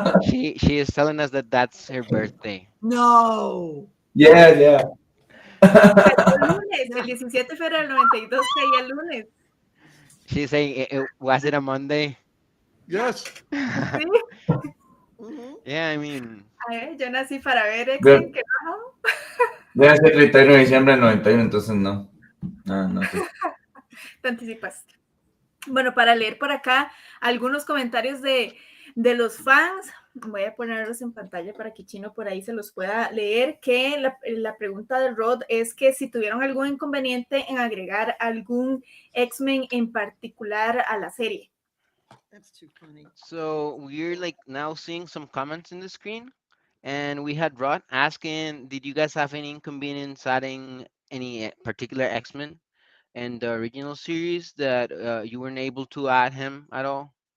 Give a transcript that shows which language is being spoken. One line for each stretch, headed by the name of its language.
English: She is telling us that that's her birthday. No. Yeah.
Spanish: El lunes, el 17 de febrero del 92 caía el lunes.
English: She's saying, was it a Monday? Yes.
Spanish: Sí.
English: Yeah, I mean.
Spanish: A ver, yo nací para ver X-Men, que bajo. Debe ser 31 de diciembre del 91, entonces no. No. Te anticipaste. Bueno, para leer por acá algunos comentarios de los fans, voy a ponerlos en pantalla para que Chino por ahí se los pueda leer, que la pregunta de Rod es que si tuvieron algún inconveniente en agregar algún X-Men en particular a la serie.
English: That's too funny. So we're like now seeing some comments in the screen, and we had Rod asking, did you guys have any inconvenience adding any particular X-Men in the original series that you weren't able to add him at all?